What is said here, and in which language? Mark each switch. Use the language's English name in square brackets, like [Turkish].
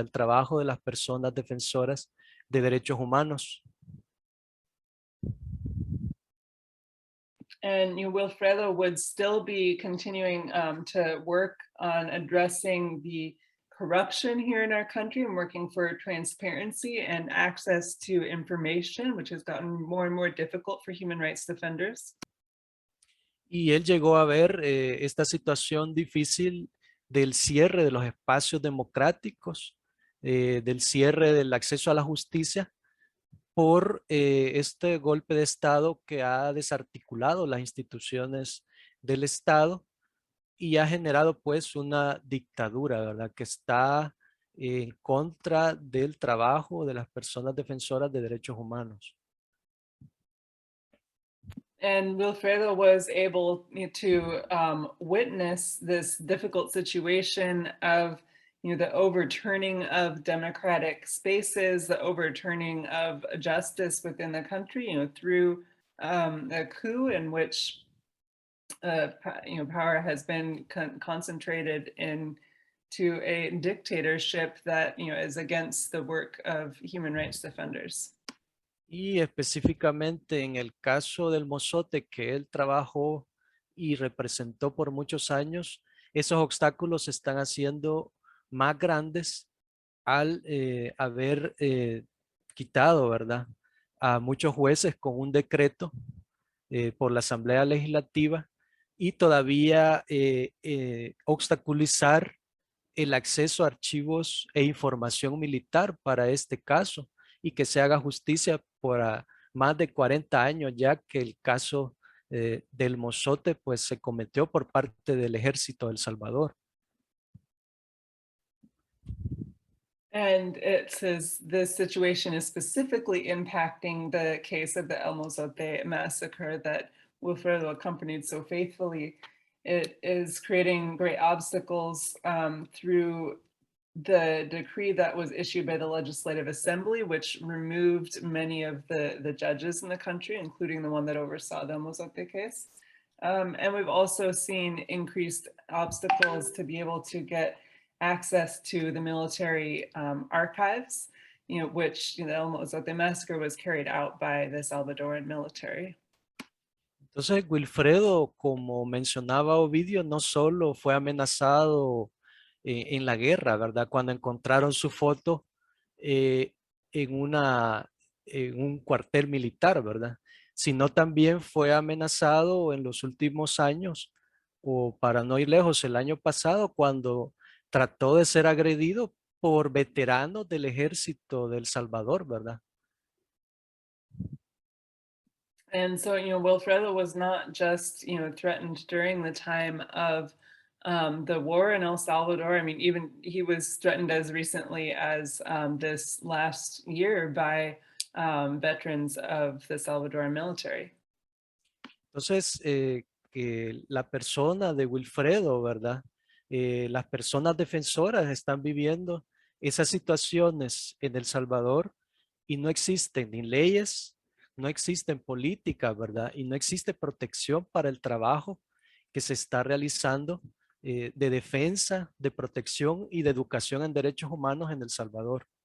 [Spanish] El trabajo de las personas defensoras de derechos humanos. [English] And Wilfredo would still be continuing to work on addressing the corruption here in our country and working for transparency and access to information, which has gotten more and more difficult for human rights defenders. [Spanish] Y él llegó a ver esta situación difícil del cierre de los espacios democráticos, del cierre del acceso a la justicia por este golpe de Estado que ha desarticulado las instituciones del Estado y ha generado pues una dictadura, ¿verdad? Que está en contra del trabajo de las personas defensoras de derechos humanos. [English] And Wilfredo was able to witness this difficult situation of, the overturning of democratic spaces, the overturning of justice within the country, through a coup in which, power has been concentrated into a dictatorship that, is against the work of human rights defenders. [Spanish] Y específicamente en el caso del Mozote, que él trabajó y representó por muchos años, esos obstáculos se están haciendo más grandes al haber quitado, ¿verdad?, a muchos jueces con un decreto por la Asamblea Legislativa, y todavía obstaculizar el acceso a archivos e información militar para este caso, y que se haga justicia por más de 40 años ya que el caso del Mozote pues se cometió por parte del ejército de El Salvador. [English] And it says this situation is specifically impacting the case of the El Mozote Massacre that Wilfredo accompanied so faithfully. It is creating great obstacles through the decree that was issued by the Legislative Assembly, which removed many of the judges in the country, including the one that oversaw the Mozote case. And we've also seen increased obstacles to be able to get access to the military archives, which the El Mozote Massacre was carried out by the Salvadoran military. [Spanish] Entonces, Wilfredo, como mencionaba Ovidio, no solo fue amenazado en la guerra, ¿verdad? Cuando encontraron su foto en un cuartel militar, ¿verdad? Sino también fue amenazado en los últimos años, o para no ir lejos, el año pasado, cuando trató de ser agredido por veteranos del ejército de El Salvador, ¿verdad? [English] And so, Wilfredo was not just, threatened during the time of the war in El Salvador. I mean, even he was threatened as recently as this last year by veterans of the Salvadoran military. [Spanish] Entonces, que la persona de Wilfredo, ¿verdad? Las personas defensoras están viviendo esas situaciones en El Salvador y no existen ni leyes, no existen políticas, ¿verdad? Y no existe protección para el trabajo que se está realizando de defensa, de protección y de educación en derechos humanos en El Salvador.